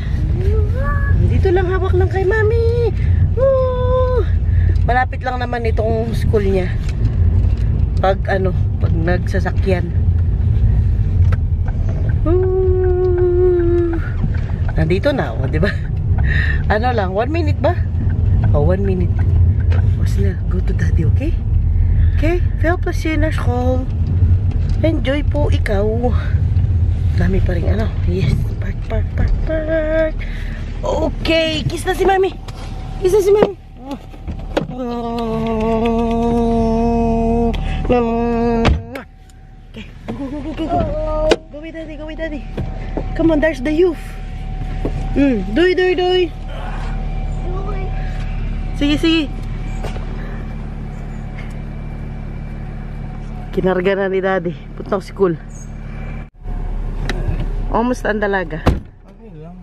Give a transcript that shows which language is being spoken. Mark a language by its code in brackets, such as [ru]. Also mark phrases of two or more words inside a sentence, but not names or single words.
[tl] Dito lang hawak lang kay Mami. Malapit lang naman itong school niya. Pag ano, pag nagsasakyan. Nandito na ako, di ba? Ano lang, 1 minute ba? Oh, 1 minute. Basta na, [en] go to Daddy, okay? [nl] Okay, veel plezier naar school. [tl] Enjoy po ikaw. Dami pa rin ano. [en] Yes, park, park, park, park. Okay, kiss [tl] na si Mami. [en] Kiss [tl] na si Mami. [en] Okay, go, go, go, go, go. Go with Daddy, go with Daddy. Come on, there's the youth. [tl] Doy, doy, doy. Sige, sige. Kinarga na ni Daddy. Puntang school. Almost ang dalaga. Okay lang.